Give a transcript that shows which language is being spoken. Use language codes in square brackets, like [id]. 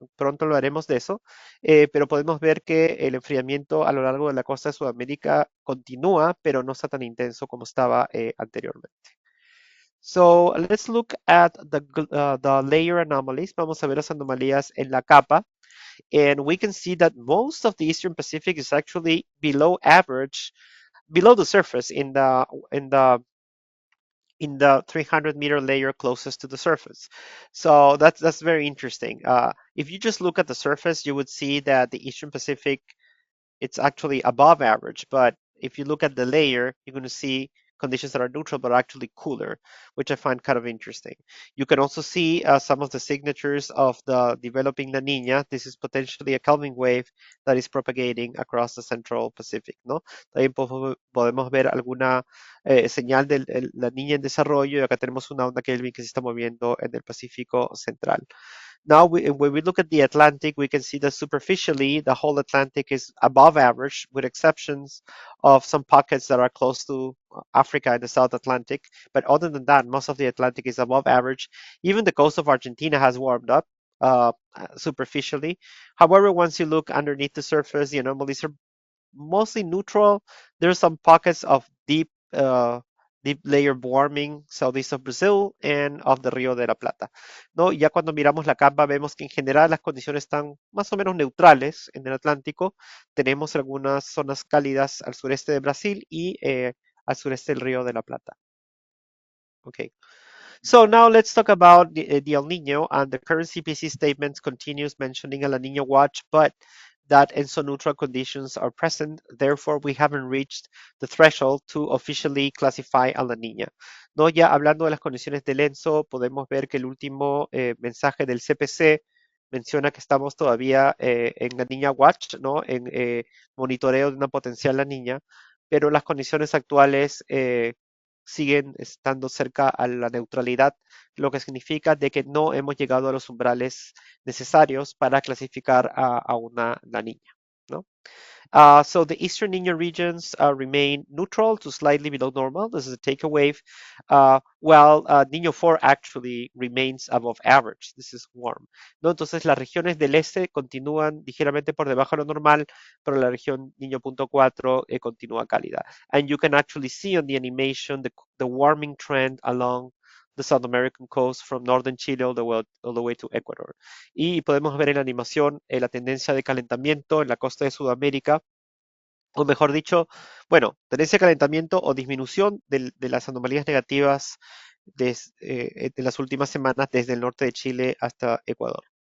[es] Pronto lo haremos de eso, pero podemos ver que el enfriamiento a lo largo de la costa de Sudamérica continúa, pero no está tan intenso como estaba anteriormente. [en] So let's look at the layer anomalies. [es] Vamos a ver las anomalías en la capa. [en] And we can see that most of the Eastern Pacific is actually below average, below the surface in the in the 300-meter layer closest to the surface. So that's very interesting. If you just look at the surface, you would see that the Eastern Pacific, it's actually above average. But if you look at the layer, you're going to see conditions that are neutral but actually cooler, which I find kind of interesting. You can also see some of the signatures of the developing La Niña. This is potentially a Kelvin wave that is propagating across the Central Pacific, [es] ¿no? También podemos ver alguna señal de La Niña en desarrollo y acá tenemos una onda Kelvin que se está moviendo en el Pacífico Central. [en] Now, when we look at the Atlantic, we can see that superficially, the whole Atlantic is above average, with exceptions of some pockets that are close to Africa and the South Atlantic. But other than that, most of the Atlantic is above average. Even the coast of Argentina has warmed up superficially. However, once you look underneath the surface, the anomalies are mostly neutral. There's some pockets of deep layer warming southeast of Brazil and of the Río de la Plata. [es] ¿No? Ya cuando miramos la capa vemos que en general las condiciones están más o menos neutrales en el Atlántico. Tenemos algunas zonas cálidas al sureste de Brasil y al sureste del Río de la Plata. [en] Okay. So now let's talk about the El Nino, and the current CPC statement continues mentioning a La Nina watch, but that ENSO neutral conditions are present. Therefore, we haven't reached the threshold to officially classify a La Nina. [es] No, ya hablando de las condiciones del ENSO, podemos ver que el último mensaje del CPC menciona que estamos todavía en La Niña Watch, ¿no? En monitoreo de una potencial La Niña, pero las condiciones actuales siguen estando cerca a la neutralidad, lo que significa de que no hemos llegado a los umbrales necesarios para clasificar a una la niña, ¿no? [en] So the Eastern Nino regions remain neutral to slightly below normal. This is a take a wave, while Nino 4 actually remains above average. This is warm, [es] ¿no? Entonces las regiones del este continúan ligeramente por debajo de lo normal, pero la región Niño punto 4 continúa cálida. [en] And you can actually see on the animation the warming trend along the South American coast from northern Chile all the way to Ecuador. [es] Y podemos ver en la animación la tendencia de calentamiento en la costa de Sudamérica, o mejor dicho, bueno, tendencia de calentamiento o disminución de las anomalías negativas de las últimas semanas desde el norte de Chile hasta Ecuador.